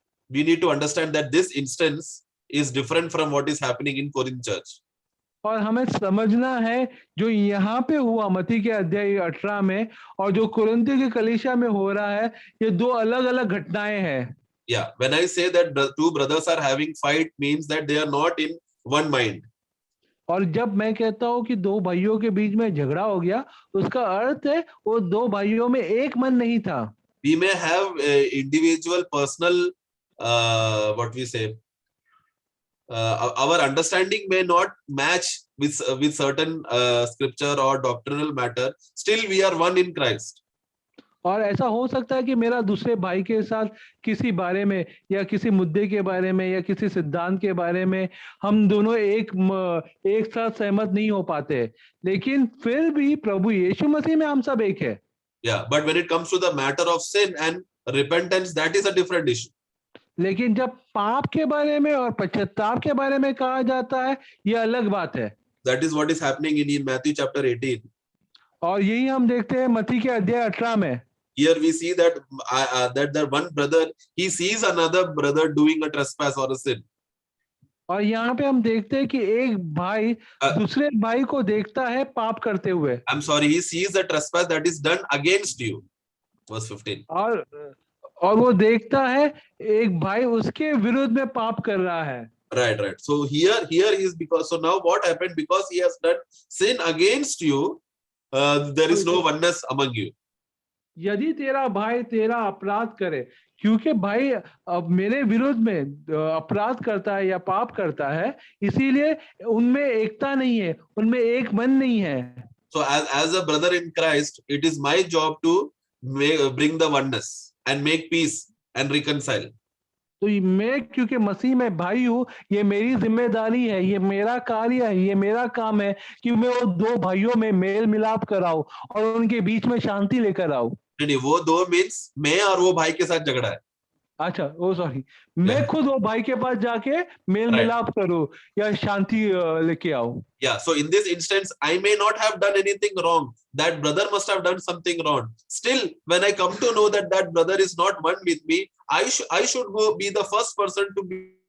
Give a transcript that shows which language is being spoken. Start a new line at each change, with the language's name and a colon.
English: we need to understand that this instance is different from what is happening in Corinth church.
Hindi: और हमें समझना है जो यहाँ पे हुआ मत्ती के अध्याय 18 में और जो कुरिन्थियों की कलीसिया में हो रहा है, ये दो अलग-अलग घटनाएं हैं।
English: Yeah, when I say that two brothers are having fight means that they are not in one mind.
Hindi: और जब मैं कहता हूँ कि दो भाइयों के बीच में झगड़ा हो गया, उसका अर्थ है वो दो भाइयों में एक मन नहीं था।
English: We may have individual personal what we say, our understanding may not match with certain scripture or doctrinal matter. Still, we are one in Christ.
Hindi: और ऐसा हो सकता है कि मेरा दूसरे भाई के साथ किसी बारे में या किसी मुद्दे के बारे में या किसी सिद्धांत के बारे में हम दोनों एक साथ सहमत नहीं हो पाते, लेकिन फिर भी प्रभु यीशु मसीह में हम सब एक है।
English: Yeah, but when it comes to the matter of sin and repentance, that is a different issue.
Hindi: लेकिन जब पाप के बारे में और पश्चाताप के बारे में कहा जाता है, ये अलग बात है।
English: That is what is happening in Matthew chapter 18.
Hindi: और यही हम देखते हैं मत्ती के अध्याय 18 में।
English: Here we see that that one brother, he sees another brother doing a trespass or a sin.
Hindi: और यहाँ पे हम देखते हैं कि एक भाई दूसरे भाई को देखता है पाप करते हुए।
English: I'm sorry, he sees the trespass that is done against you. Verse 15.
Hindi: और वो देखता है एक भाई उसके विरुद्ध में पाप कर रहा है।
English: Right. So here is because, so now what happened, because he has done sin against you, there is no oneness among you.
Hindi: यदि तेरा भाई तेरा अपराध करे, क्योंकि भाई अब मेरे विरुद्ध में अपराध करता है या पाप करता है, इसीलिए उनमें एकता नहीं है, उनमें एक मन नहीं है।
English: So as a brother in Christ, it is my job to bring the oneness and make peace and reconcile.
Hindi: तो मैं क्योंकि मसीह में भाई हूँ, ये मेरी जिम्मेदारी है, ये मेरा कार्य है, ये मेरा काम है कि मैं वो दो भाइयों में मेल मिलाप कराऊं और उनके बीच में शांति लेकर आऊं। नहीं, वो दो मीन्स मैं और वो भाई के साथ झगड़ा है। अच्छा, ओ सॉरी, मैं खुद वो भाई के पास जाके मेल मिलाप करूं या शांति लेके आऊं।
English: Yeah, so in this instance, I may not have done anything wrong. That brother must have done something wrong. Still, when I come to know that that brother is not one with me, I should be the first person to be.